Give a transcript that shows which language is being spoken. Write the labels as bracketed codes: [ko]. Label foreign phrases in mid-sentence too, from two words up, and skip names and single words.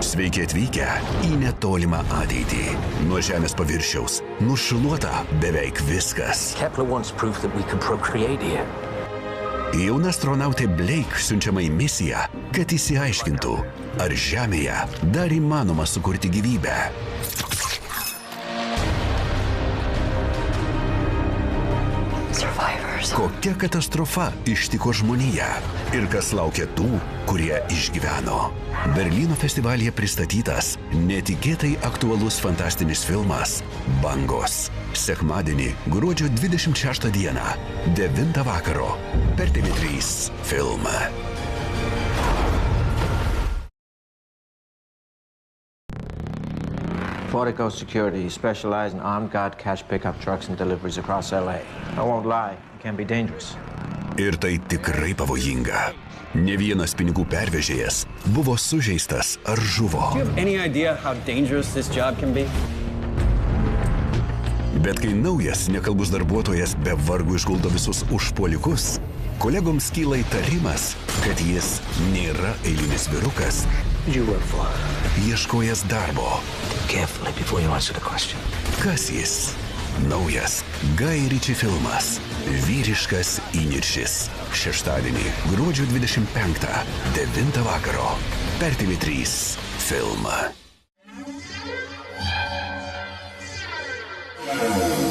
[lt] Sveiki atvykę į netolimą ateitį. Nuo Žemės paviršiaus nušluota beveik viskas. [en] Kepler once proved that we can procreate here. [lt] Jauna astronautė Blake siunčiama į misiją, kad išsiaiškintų, ar Žemėje dar įmanoma sukurti gyvybę. Kokia katastrofa ištiko žmoniją ir kas laukia tų, kurie išgyveno. Berlyno festivalyje pristatytas netikėtai aktualus fantastinis filmas Bangos. Sekmadienį, gruodžio 26 dieną, 9 vakaro, per TV3 filmą. [en] Fortico Security specialize in armed guard cash pickup trucks and deliveries across LA. I won't lie, it can be dangerous. [lt] Ir tai tikrai pavojinga. Ne vienas pinigų pervežėjas buvo sužeistas ar žuvo. [en] Do you have any idea how dangerous this job can be? [lt] Bet kai naujas nekalbus darbuotojas be vargų išguldo visus užpuolikus, kolegoms kyla įtarimas, kad jis nėra eilinis vyrukas. Ieškojas darbo. [en] Carefully before you answer the question. [lt] Kas jis? Naujas Guy Ritchie filmas Vyriškas įniršis. Šeštadienį, gruodžio 25, 9 vakaro, per TV3 filmą.